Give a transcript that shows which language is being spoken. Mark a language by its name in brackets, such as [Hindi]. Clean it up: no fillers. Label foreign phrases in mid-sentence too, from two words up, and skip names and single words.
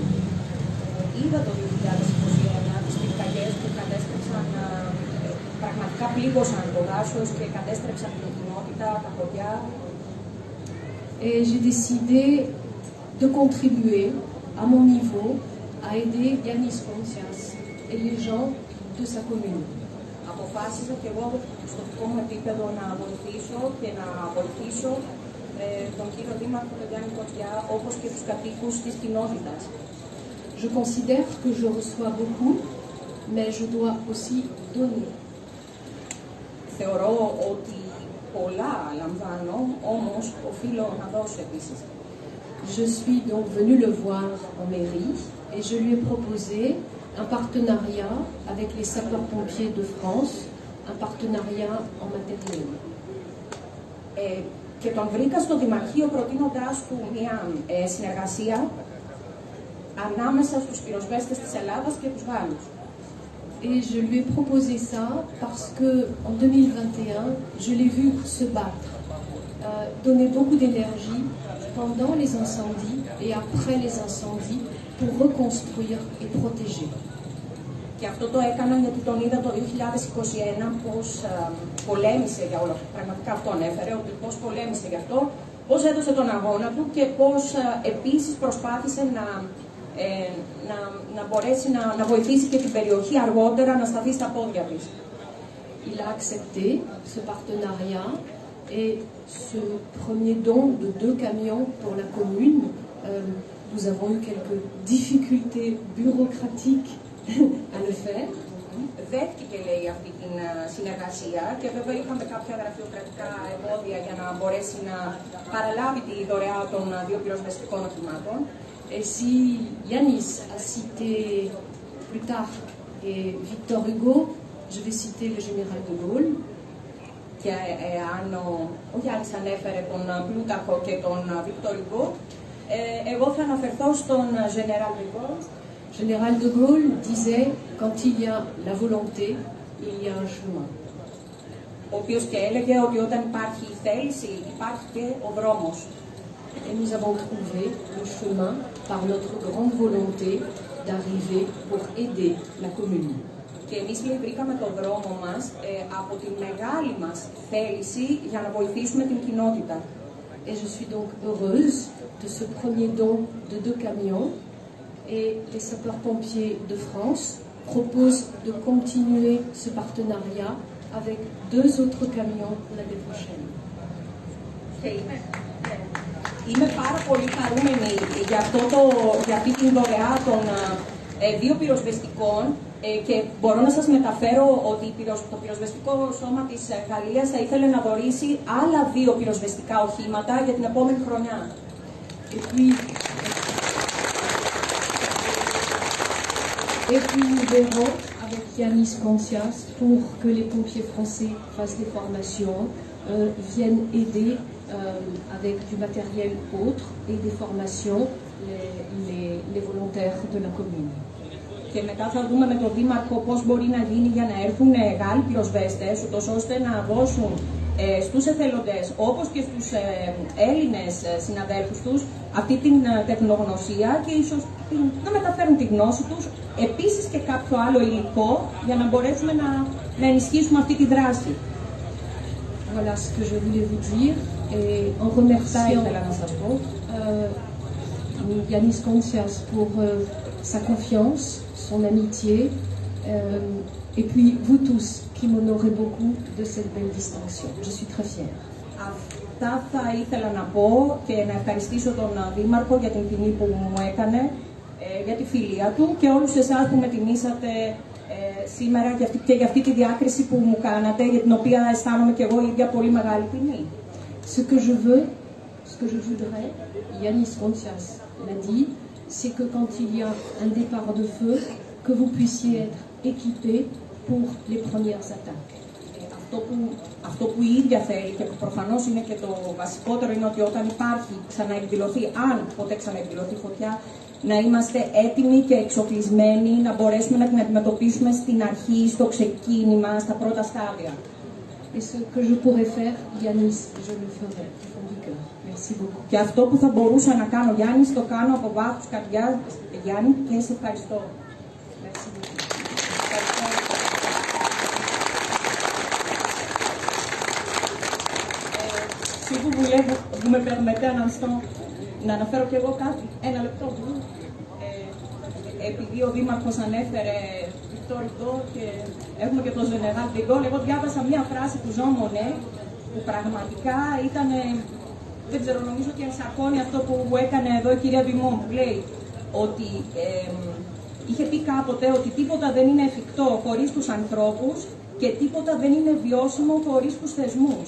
[Greek] Είδα το 2021 τις πυρκαγιές που κατέστρεψαν, πραγματικά πλήγωσαν το δάσος και κατέστρεψαν την κοινότητα, τα χωριά. [French] Et j'ai décidé de contribuer à mon niveau à aider Yanis Contias et les gens de sa commune. [Greek] Αποφάσισα και εγώ στο δικό μου επίπεδο να βοηθήσω και να βοηθήσω τον κύριο Δήμαρχο, τον Γιάννη Κοτσιά, όπως και τους κατοίκους της κοινότητας. [French] Je considère que je reçois beaucoup, mais je dois aussi donner. [Greek] Θεωρώ ότι πολλά λαμβάνω, όμως οφείλω να δώσω επίσης. [French] Je suis donc venue le voir en mairie et je lui ai proposé un partenariat avec les sapeurs-pompiers de France, un partenariat en matériel. [Greek] Και τον βρήκα στο Δημαρχείο προτείνοντάς του μια συνεργασία ανάμεσα στους πυροσβέστες της Ελλάδας και τους Γάλλους. [French] Et je lui ai proposé ça parce que en 2021, je l'ai vu se battre, donner beaucoup d'énergie pendant les incendies et après les incendies pour reconstruire et protéger. [Greek] Και αυτό το έκανα γιατί τον είδα το 2021 πώς πολέμησε για όλο αυτό. Πραγματικά αυτό ανέφερε, ότι πώς πολέμησε γι' αυτό, πώς έδωσε τον αγώνα του και πώς επίσης προσπάθησε να μπορέσει να βοηθήσει και την περιοχή αργότερα να σταθεί στα πόδια της. [French] Il a accepté ce partenariat et ce premier don de 2 camions pour la commune. Nous avons eu quelques difficultés bureaucratiques à le faire. [Greek] Δέχτηκε, λέει, αυτή την συνεργασία και βέβαια είχαμε κάποια γραφειοκρατικά εμπόδια για να μπορέσει να παραλάβει τη δωρεά των 2 πυροσβεστικών οχημάτων. [French] Et si Yanis a cité plus tard et Victor Hugo, je vais citer le général de Gaulle. [Greek] Και αν ο Γιάννης ανέφερε τον Πλούταρχο και τον Victor Hugo, εγώ θα αναφερθώ στον Général de Gaulle. [French] Général de Gaulle disait quand il y a la volonté, il y a un chemin. [Greek] Ο οποίος και έλεγε ότι όταν υπάρχει η θέληση, υπάρχει και ο δρόμος. [French] Et nous avons trouvé le chemin par notre grande volonté d'arriver pour aider la commune. [Greek] Και εμείς βρήκαμε τον δρόμο μας από τη μεγάλη μας θέληση για να βοηθήσουμε την κοινότητα. [French] Et je suis donc heureuse de ce premier don de 2 camions et les sapeurs-pompiers de France proposent de continuer ce partenariat avec 2 autres camions l'année prochaine. [Greek] Είμαι πάρα πολύ χαρούμενη για αυτή την δωρεά των 2 πυροσβεστικών και μπορώ να σας μεταφέρω ότι το πυροσβεστικό σώμα της Γαλλίας θα ήθελε να δωρήσει άλλα 2 πυροσβεστικά οχήματα για την επόμενη χρονιά. [French] Et puis nous verrons avec Yanis Koncias pour que les pompiers français fassent des formations, viennent aider avec du matériel autre et des formations les volontaires de la commune. [Greek] Και μετά θα δούμε με τον Δήμαρχο πώς μπορεί να γίνει για να έρθουν Γάλλοι πυροσβέστες, ούτως ώστε να δώσουν στους εθελοντές, όπως και στους Έλληνες συναδέλφους τους, αυτή την τεχνογνωσία και ίσως να μεταφέρουν τη γνώση τους, επίσης και κάποιο άλλο υλικό, για να μπορέσουμε να ενισχύσουμε αυτή τη δράση. [French] Voilà ce que je voulais vous dire et en remerciant Yanis Koncias pour sa confiance, son amitié et puis vous tous qui m'honorez beaucoup de cette belle distinction. Je suis très fière. [Greek] Αυτά θα ήθελα να πω και να ευχαριστήσω τον Δήμαρχο για την τιμή που μου έκανε, για τη φιλία του και όλους εσάς που με τιμήσατε σήμερα και για αυτή τη διάκριση που μου κάνατε, για την οποία αισθάνομαι και εγώ ίδια πολύ μεγάλη τιμή. [French] Ce que je voudrais, Yanis Koncias l'a dit, c'est que quand il y a un départ de feu, que vous puissiez être équipés pour les premières attaques. [Greek] Αυτό που η ίδια θέλει και που προφανώς είναι και το βασικότερο είναι ότι όταν υπάρχει ξαναεκδηλωθεί, αν ποτέ ξαναεκδηλωθεί φωτιά, να είμαστε έτοιμοι και εξοπλισμένοι να μπορέσουμε να την αντιμετωπίσουμε στην αρχή, στο ξεκίνημα, στα πρώτα στάδια. [French] Et ce que je pourrais faire, Yanis, je le ferai du fond du cœur. Merci beaucoup. [Greek] Και αυτό που θα μπορούσα να κάνω, Γιάννη, το κάνω από βάθος καρδιάς, Γιάννη, και σε ευχαριστώ. [French] Merci beaucoup. Si vous voulez, vous me permettez un instant [Greek] να αναφέρω και εγώ κάτι, ένα λεπτό. Επειδή ο Δήμαρχος ανέφερε Victor Hugo και έχουμε και το General de Gaulle, εγώ διάβασα μια φράση του Jean Monnet που πραγματικά ήταν, δεν ξέρω, νομίζω ότι ενσαρκώνει αυτό που έκανε εδώ η κυρία Dumont, που λέει ότι είχε πει κάποτε ότι τίποτα δεν είναι εφικτό χωρίς τους ανθρώπους και τίποτα δεν είναι βιώσιμο χωρίς τους θεσμούς.